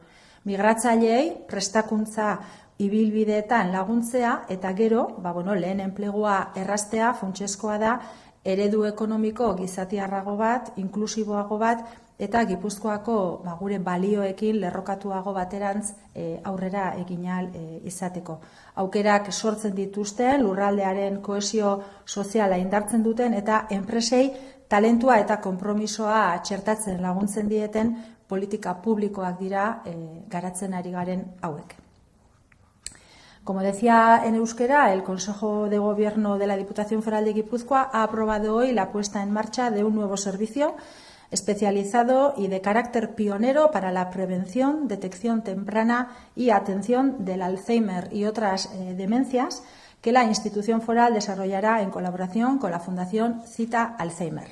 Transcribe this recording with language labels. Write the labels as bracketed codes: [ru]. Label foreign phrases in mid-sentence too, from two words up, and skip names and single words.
[eu] Migratzaileei prestakuntza ibilbideetan laguntzea eta gero, lehen enplegua erraztea funtsezkoa da eredu ekonomiko gizatiarrago bat, inklusiboago bat eta Gipuzkoako gure balioekin lerrokatuago baterantz aurrera egin ahal izateko. Aukerak sortzen dituzten, lurraldearen kohesio soziala indartzen duten eta enpresei talentua eta konpromisoa txertatzen laguntzen dieten politika publikoak dira garatzen ari garen hauek. [es] Como decía en euskera, el Consejo de Gobierno de la Diputación Foral de Guipúzcoa ha aprobado hoy la puesta en marcha de un nuevo servicio especializado y de carácter pionero para la prevención, detección temprana y atención del Alzheimer y otras demencias que la institución foral desarrollará en colaboración con la Fundación Cita Alzheimer.